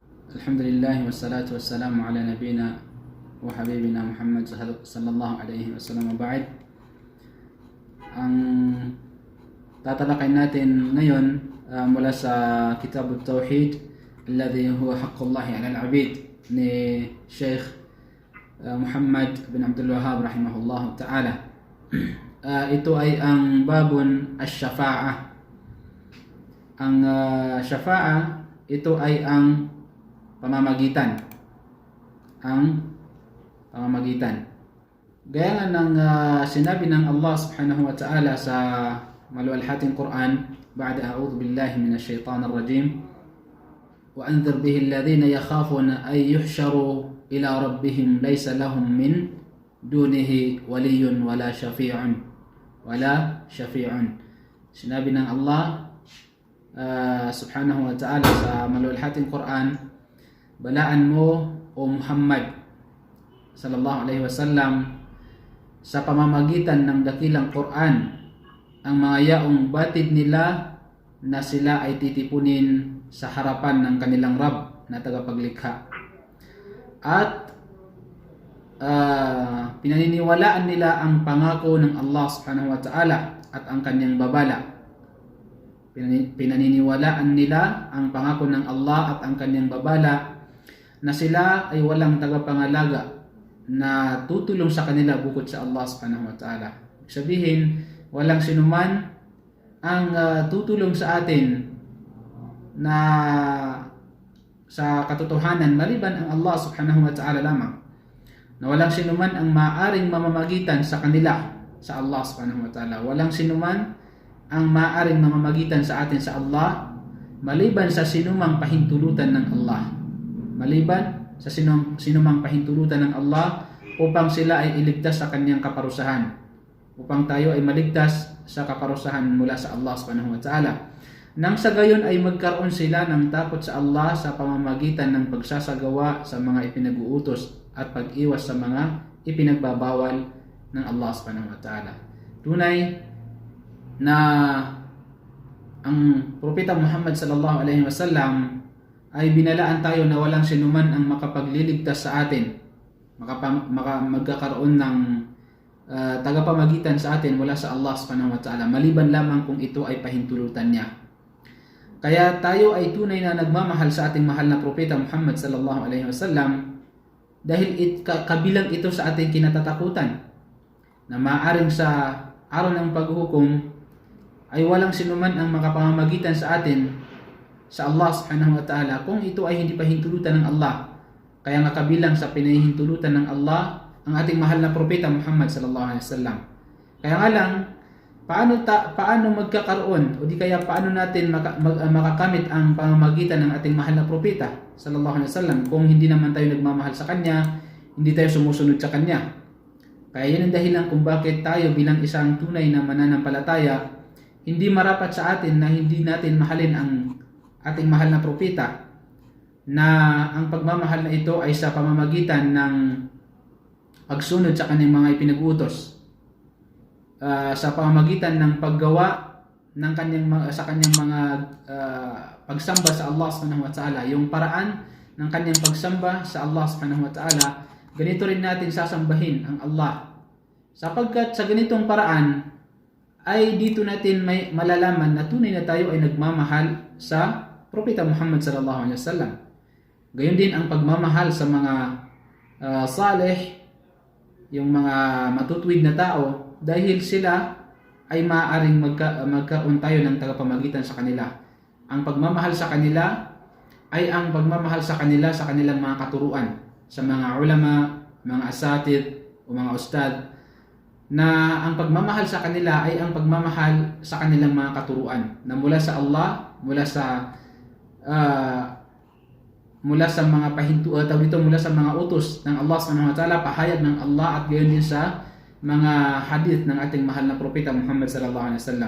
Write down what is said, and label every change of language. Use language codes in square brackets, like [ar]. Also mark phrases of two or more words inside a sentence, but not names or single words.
[ar] الحمد لله والصلاة والسلام على نبينا وحبيبنا محمد صلى الله عليه وسلم. Ba'd, [tl] ang tatalakayin natin ngayon mula sa Kitab At-Tawhid alladhi huwa haqqullahi ala al-abid ni Sheikh Muhammad bin Abdul Wahhab [ar] رحمه الله تعالى. [tl] Ito ay ang [ar] باب الشفاعة. [tl] Ang shafa'a, ito ay ang pamamagitan. Gaya nga ng sinabi ng Allah [ar] سبحانه وتعالى [tl] sa maluwalhating Quran, [ar] بعد أعوذ بالله من الشيطان الرجيم وأنذر به الذين يخافون أن يحشروا إلى ربهم ليس لهم من دونه ولي ولا شفيع. [tl] Sinabi ng Allah [ar] سبحانه وتعالى [tl] sa maluwalhating Quran, balaan mo o Muhammad [ar] صلى الله عليه وسلم [tl] sa pamamagitan ng dakilang Quran ang mga yaong batid nila na sila ay titipunin sa harapan ng kanilang Rabb na tagapaglikha, at pinaniniwalaan nila ang pangako ng Allah [ar] سبحانه وتعالى [tl] at ang kanyang babala. Pinaniniwalaan nila ang pangako ng Allah at ang kanyang babala na sila ay walang tagapangalaga na tutulong sa kanila bukod sa Allah [ar] سبحانه وتعالى. [tl] Sabihin, walang sinuman ang tutulong sa atin na sa katotohanan maliban ang Allah [ar] سبحانه وتعالى [tl] lamang. Na walang sinuman ang maaring mamamagitan sa kanila sa Allah [ar] سبحانه وتعالى. [tl] Walang sinuman ang maaring mamamagitan sa atin sa Allah maliban sa sinumang pahintulutan ng Allah. Maliban sa sinumang pahintulutan ng Allah upang sila ay iligtas sa kanyang kaparusahan. Upang tayo ay maligtas sa kaparusahan mula sa Allah [ar] سبحانه وتعالى. [tl] Nang sa gayon ay magkaroon sila ng takot sa Allah sa pamamagitan ng pagsasagawa sa mga ipinag-uutos at pag-iwas sa mga ipinagbabawal ng Allah [ar] سبحانه وتعالى. [tl] Tunay na ang Propeta Muhammad [ar] صلى الله عليه وسلم [tl] ay binalaan tayo na walang sinuman ang makapagliligtas sa atin, magkakaroon ng tagapamagitan sa atin mula sa Allah [ar] سبحانه وتعالى, [tl] maliban lamang kung ito ay pahintulutan niya. Kaya tayo ay tunay na nagmamahal sa ating mahal na Propeta Muhammad [ar] صلى الله عليه وسلم [tl] dahil kabilang ito sa ating kinatatakutan na maaring sa araw ng paghuhukom ay walang sinuman ang makapamamagitan sa atin sa Allah [ar] سبحانه وتعالى [tl] kung ito ay hindi pahintulutan ng Allah. Kaya nga kabilang sa pinahintulutan ng Allah ang ating mahal na Propeta Muhammad [ar] صلى الله عليه وسلم. [tl] Kaya nga lang, paano magkakaroon o di kaya paano natin makakamit ang pamamagitan ng ating mahal na Propeta [ar] صلى الله عليه وسلم [tl] kung hindi naman tayo nagmamahal sa kanya, hindi tayo sumusunod sa kanya. Kaya yan ang dahilan kung bakit tayo bilang isang tunay na mananampalataya, hindi marapat sa atin na hindi natin mahalin ang ating mahal na propeta, na ang pagmamahal na ito ay sa pamamagitan ng pagsunod sa kanyang mga ipinag-utos, sa pamamagitan ng paggawa ng sa kanyang mga pagsamba sa Allah [ar] سبحانه وتعالى. [tl] Yung paraan ng kanyang pagsamba sa Allah [ar] سبحانه وتعالى, [tl] ganito rin natin sasambahin ang Allah, sapagkat sa ganitong paraan ay dito natin may malalaman na tunay na tayo ay nagmamahal sa Propeta Muhammad [ar] صلى الله عليه وسلم. [tl] Gayon din ang pagmamahal sa mga salih, yung mga matutuwid na tao, dahil sila ay maaaring magkaroon tayo ng tagapamagitan sa kanila. Ang pagmamahal sa kanila ay ang pagmamahal sa kanila sa kanilang mga katuruan, sa mga ulama, mga asatid o mga ustad, na ang pagmamahal sa kanila ay ang pagmamahal sa kanilang mga katuruan na mula sa Allah, mula sa mga mula sa mga utos ng Allah [ar] سبحانه وتعالى, [tl] pahayag ng Allah, at gayon din sa mga hadith ng ating mahal na Propeta Muhammad [ar] صلى الله عليه وسلم.